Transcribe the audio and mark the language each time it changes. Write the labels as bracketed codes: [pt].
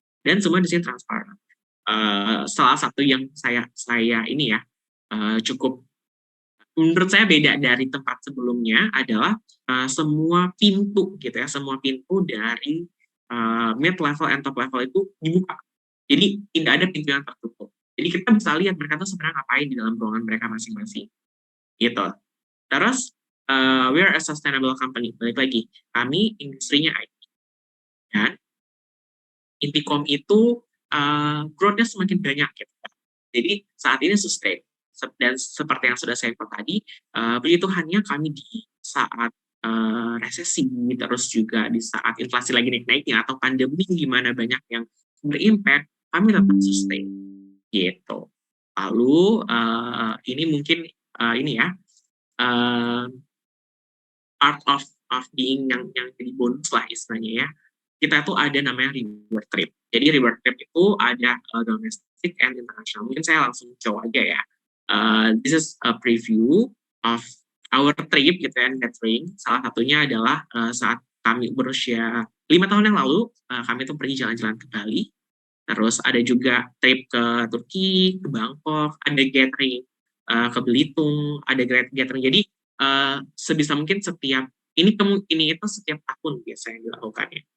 [id] Dan semua di sini transparan. Salah satu yang saya ini ya, cukup menurut saya beda dari tempat sebelumnya adalah semua pintu gitu ya, semua pintu dari [en] mid level and top level [id] itu dibuka. Jadi tidak ada pintu yang tertutup. Jadi kita bisa lihat mereka tuh sebenarnya ngapain di dalam ruangan mereka masing-masing. Gitu. Terus [en] we are a sustainable company. [id] Balik lagi, kami industrinya IT. Dan Intikom itu growth-nya semakin banyak gitu. Jadi saat ini sustain. Dan seperti yang sudah saya katakan tadi, begitu hanya kami di saat resesi, terus juga di saat inflasi lagi naik-naiknya, atau pandemi di mana banyak yang berimpact, kami tetap sustain. Gitu. Lalu ini mungkin ini ya, [en] part of being [id] yang jadi bonus lah istilahnya ya. Kita tuh ada namanya reward trip. Jadi reward trip itu ada [en] domestic and international. [id] Mungkin saya langsung show aja ya. [en] This is a preview of our trip [id] gitu ya, [en] gathering. [id] Salah satunya adalah saat kami berusia 5 tahun yang lalu, kami tuh pergi jalan-jalan ke Bali. Terus ada juga trip ke Turki, ke Bangkok, ada gathering ke Belitung, ada gathering. Jadi sebisa mungkin setiap ini itu setiap tahun biasanya dilakukannya.